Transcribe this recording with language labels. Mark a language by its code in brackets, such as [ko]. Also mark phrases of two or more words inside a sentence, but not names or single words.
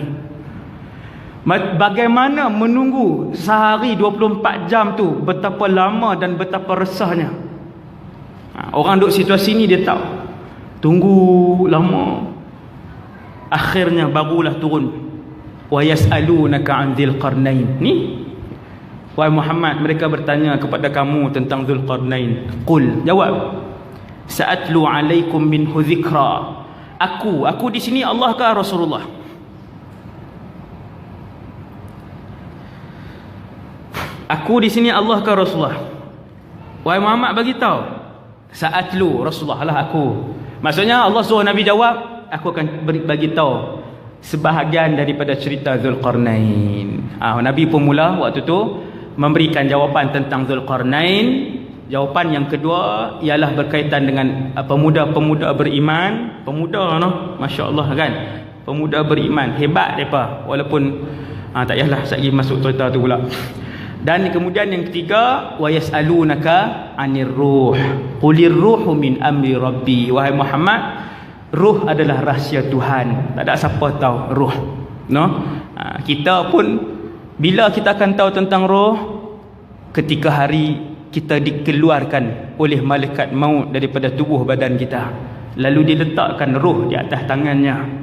[ms] Bagaimana menunggu sehari 24 jam tu, betapa lama dan betapa resahnya. Orang duduk situasi ni dia tahu. Tunggu lama, akhirnya barulah turun. [ar] ويسألونك عن ذي القرنين. [ms] Ni wahai Muhammad, mereka bertanya kepada kamu tentang Dzulqarnain. [ar] Qul, jawab, سأتلو عليكم منه ذكرا. [ms] Aku di sini Allah ke Rasulullah? Aku di sini Allah ke Rasulullah? Wahai Muhammad, bagi tahu. Sa'atlu, Rasulullah lah aku. Maksudnya Allah suruh Nabi jawab, aku akan bagi tahu sebahagian daripada cerita Dzulqarnain. Nabi pun mula waktu tu memberikan jawapan tentang Dzulqarnain. Jawapan yang kedua ialah berkaitan dengan pemuda-pemuda beriman. Pemuda [ar] ما شاء الله [ms] kan. Pemuda beriman hebat depa, walaupun tak payahlah lagi masuk cerita tu pula. Dan kemudian yang ketiga, [ar] ويسألونك عن الروح. قل الروح من أمر ربي. [ms] Wahai Muhammad, ruh adalah rahsia Tuhan. Tak ada siapa tahu ruh. Kita pun bila kita akan tahu tentang ruh, ketika hari kita dikeluarkan oleh malaikat maut daripada tubuh badan kita, lalu diletakkan ruh di atas tangannya.